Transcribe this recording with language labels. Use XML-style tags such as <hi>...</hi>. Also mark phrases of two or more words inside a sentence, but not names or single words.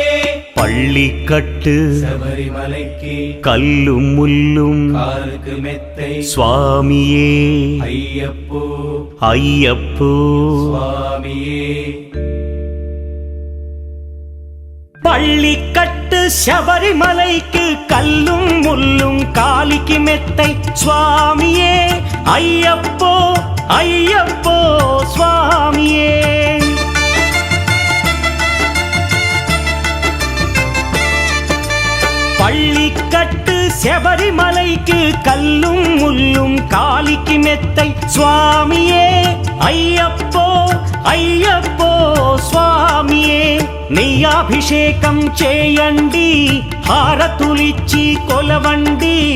<ta>பள்ளிக்கட்டு சபரிமலைக்கு கல்லும் முள்ளும் காலுக்கு மெத்தை சுவாமியே ஐயப்போ ஐயப்போ சுவாமியே பள்ளிக்கட்டு சபரிமலைக்கு கல்லும் முள்ளும் காலுக்கு மெத்தை சுவாமியே ஐயப்போ ஐயப்போ சுவாமியே பள்ளிக்கட்டு சபரிமலைக்கு கல்லும் முள்ளும் காலுக்கு மெத்தை சுவாமியே ஐயப்போ ஐயப்போ சுவாமியே</ta> <te>నెయ్యాభిషేకం చేయండి హారతులిచ్చి కొలవండి</te>